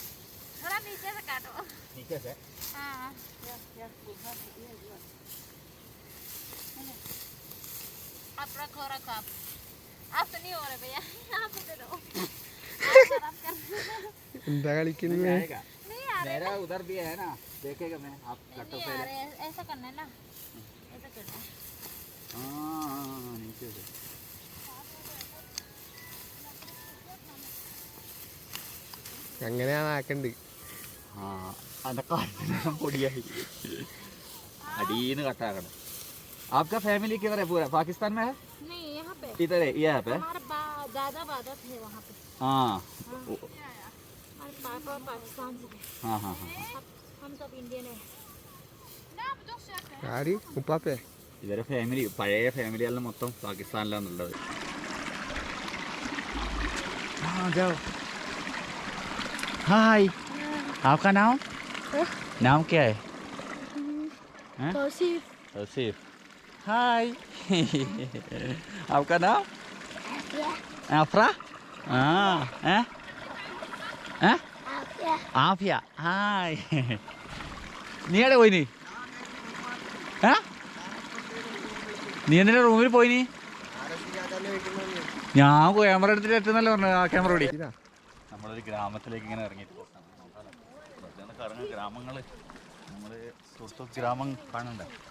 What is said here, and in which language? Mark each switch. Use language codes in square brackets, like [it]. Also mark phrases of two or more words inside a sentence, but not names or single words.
[ml] എന്താ കളിക്കുന്നേ? [hi] मेरा उधर भी है ना, देखेगा मैं आप कट्टर से ऐसा करना है ना, ऐसा करना है। हाँ नीचे से [ml] അങ്ങനെയാണ് ആക്കണ്ട്. ആ അതൊക്കെ പൊടിയായി അടീന്ന് കട്ടാക്കണം. [hi] आपका फैमिली किधर है? पूरा पाकिस्तान में है? नहीं, यहाँ पे इधर है, यहाँ पे हमारा दादा वादा थे वहाँ पे। हाँ हमारे पापा पाकिस्तान से थे। हाँ हाँ हाँ. हम सब इंडियन है। [ml] ആര്? ഉപ്പാപ്പേ? ഇവരെ ഫാമിലി പഴയ ഫാമിലിയെല്ലാം മൊത്തം പാകിസ്ഥാനിലാണുള്ളത്. [hi] हाय, आपका नाम? नाम क्या है? तौसीफ। तौसीफ. हाय. आपका नाम? आफरा. हाँ हैं? हैं? आफिया. हाय. [ml] നീ എവിടെ പോയി? നീ എന്തിനാ റൂമിൽ പോയി? ഞാൻ ക്യാമറ എടുത്തിട്ട് എത്തുന്നല്ലേ പറഞ്ഞു. ആ ക്യാമറ ഓടി. നമ്മളൊരു ഗ്രാമത്തിലേക്ക് ഇങ്ങനെ ഇറങ്ങിയിട്ട് കറങ്ങുന്ന ഗ്രാമങ്ങൾ നമ്മൾ തുർത്തുക് ഗ്രാമം കാണണ്ട.